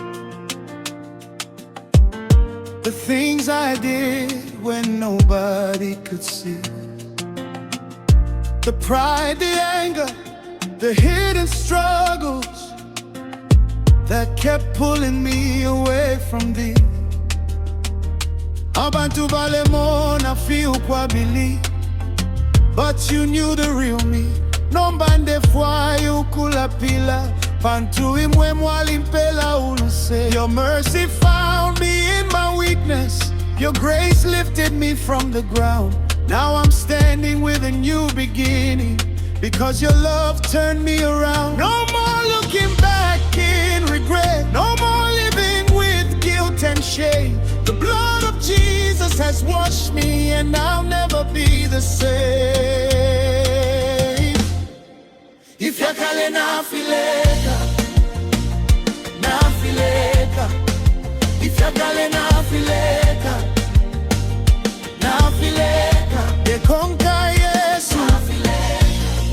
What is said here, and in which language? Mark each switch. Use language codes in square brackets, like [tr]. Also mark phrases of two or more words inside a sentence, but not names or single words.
[en] the things I did when nobody could see, the pride, the anger, the hidden struggles that kept pulling me away from thee. [bem] Abantu balemo na feel kwa believe, [en] but you knew the real me. [bem] Nombande fwa yukula pila, pantu imwe mwalimpela uluse. [en] Your mercy found me in my weakness, your grace lifted me from the ground. Now I'm standing with a new beginning, because your love turned me around. No more looking back in regret, no more living with guilt and shame. The blood of Jesus has washed me, and I'll never be the same. [bem] Ifyakale Nafileka, Nafileka. Ifyakale Nafileka, Nafileka. Ndekonka Yesu, Nafileka.